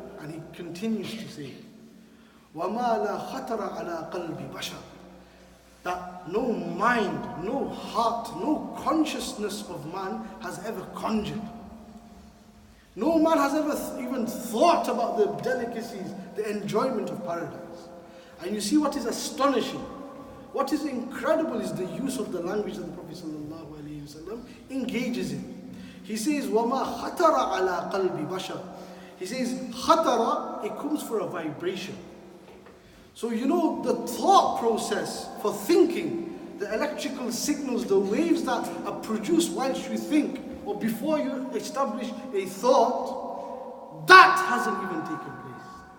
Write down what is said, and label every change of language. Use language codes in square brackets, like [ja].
[en] And he continues to say, وَمَا لَا خَطَرَ عَلَىٰ قَلْبِ بَشَرٍ, that no mind, no heart, no consciousness of man has ever conjured. No man has ever even thought about the delicacies, the enjoyment of paradise. And you see what is astonishing, what is incredible is the use of the language that the Prophet ﷺ engages in. [ar] He says, وَمَا خَطَرَ عَلَىٰ قَلْبِ بَشَرٍ. [en] He says, khatara, it comes for a vibration. So the thought process for thinking, the electrical signals, the waves that are produced whilst you think, or before you establish a thought, that hasn't even taken place.